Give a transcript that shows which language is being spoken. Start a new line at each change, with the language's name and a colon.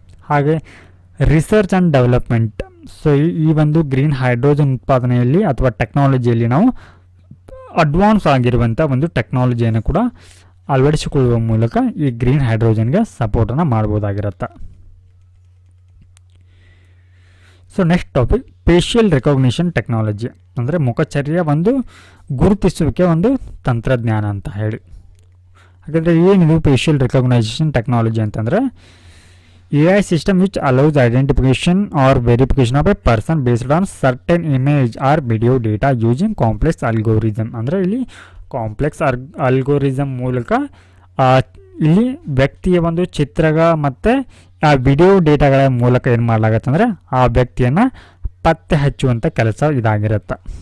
Kannada: ಹಾಗೆ research and development. So ಈ ಒಂದು ಗ್ರೀನ್ ಹೈಡ್ರೋಜನ್ ಉತ್ಪಾದನೆಯಲ್ಲಿ ಅಥವಾ ಟೆಕ್ನಾಲಜಿಯಲ್ಲಿ ನಾವು ಅಡ್ವಾನ್ಸ್ ಆಗಿರುವಂಥ ಒಂದು ಟೆಕ್ನಾಲಜಿಯನ್ನು ಕೂಡ ಅಳವಡಿಸಿಕೊಳ್ಳುವ ಮೂಲಕ ಈ green ಹೈಡ್ರೋಜನ್ಗೆ ಸಪೋರ್ಟನ್ನು ಮಾಡ್ಬೋದಾಗಿರುತ್ತೆ. So next topic facial recognition technology ಅಂದರೆ ಮುಖಚರ್ಯ ಒಂದು ಗುರುತಿಸುವಿಕೆ ಒಂದು ತಂತ್ರಜ್ಞಾನ ಅಂತ ಹೇಳಿ. ಹಾಗಾದರೆ ಏನಿದು ಫೇಶಿಯಲ್ ರೆಕಾಗ್ನೈಸೇಷನ್ ಟೆಕ್ನಾಲಜಿ ಅಂತಂದರೆ
English: AI system which allows identification or verification of a person based on certain image or video data using complex algorithm.
Kannada: ಅಂದರೆ ಇಲ್ಲಿ ಕಾಂಪ್ಲೆಕ್ಸ್ ಅಲ್ಗೋರಿಸಮ್ ಮೂಲಕ ಇಲ್ಲಿ ವ್ಯಕ್ತಿಯ ಒಂದು ಚಿತ್ರಗ ಮತ್ತು ಆ ವಿಡಿಯೋ ಡೇಟಾಗಳ ಮೂಲಕ ಏನು ಮಾಡಲಾಗತ್ತೆ ಅಂದರೆ ಆ ವ್ಯಕ್ತಿಯನ್ನು ಪತ್ತೆ ಹಚ್ಚುವಂಥ ಕೆಲಸ ಇದಾಗಿರುತ್ತೆ.